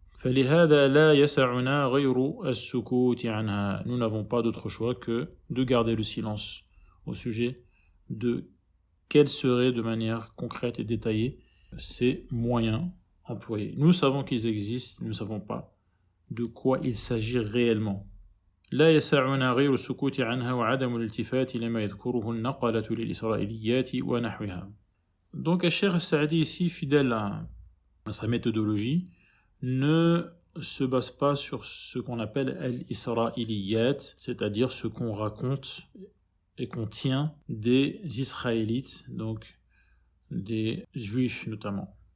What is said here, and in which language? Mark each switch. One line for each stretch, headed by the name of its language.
Arabic: فلهذا لا يسعنا غير السكوت عنها.
French: Nous n'avons pas d'autre choix que de garder le silence au sujet de quels seraient de manière concrète et détaillée ces moyens employés. Nous savons qu'ils existent, nous ne savons pas de quoi il s'agit réellement.
Arabic: لا يسعنا غير السكوت عنها وعدم الالتفات لما يذكره النقلة للإسرائيليات ونحوها.
French: Donc Cheikh Saadi ici, fidèle à sa méthodologie, ne se base pas sur ce qu'on appelle al-Isra'iliyat, c'est-à-dire ce qu'on raconte et qu'on tient des Israélites, donc des Juifs notamment.